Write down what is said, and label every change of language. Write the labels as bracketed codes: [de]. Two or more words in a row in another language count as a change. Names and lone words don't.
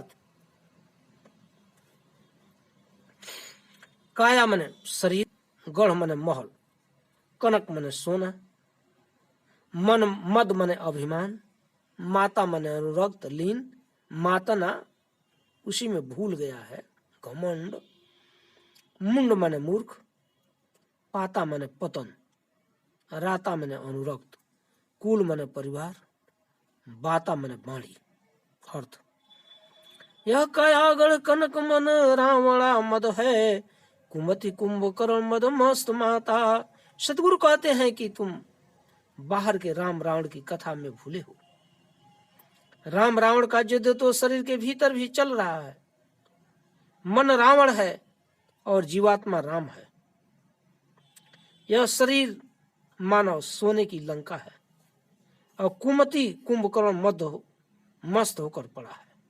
[hi] काया मने शरीर, गढ़ मने महल, कनक मने सोना, मन मद मने अभिमान, माता मने अनुरक्त लीन, मातना उसी में भूल गया है घमंड, मुंड मने मूर्ख, पाता मने पतन, राता मने अनुरक्त, कुल मने परिवार, बाता मने बाणी। अर्थ यह कायागढ़ कनक मन रावणा मद है, कुमति कुंभकर्ण मद मस्त माता। सतगुरु कहते हैं कि तुम बाहर के राम रावण की कथा में भूले हो। राम रावण का युद्ध तो शरीर के भीतर भी चल रहा है। मन रावण है और जीवात्मा राम है। यह शरीर मानव सोने की लंका है और कुमति कुंभकर्ण मस्त होकर पड़ा है।